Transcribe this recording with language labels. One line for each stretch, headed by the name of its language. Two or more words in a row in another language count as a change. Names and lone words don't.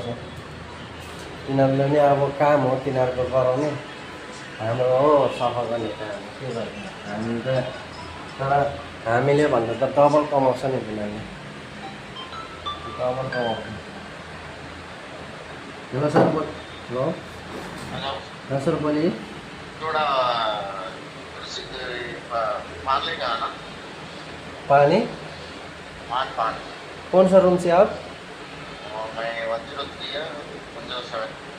Nepali: तिनीहरूले नि अब काम हो तिनीहरूको गराउने, हाम्रो हो सफा गर्ने काम। के गर्ने हामी त, तर हामीले भन्दा त डबल कमाउँछ नि तिनीहरूले, डबल कमाउँछ।
Hindi: हेलो सर, हेलो हाँ सर बोलिए। थोड़ा पान लेके आना। पानी पान कौन सा रूम से आप? मैं 103 है 107।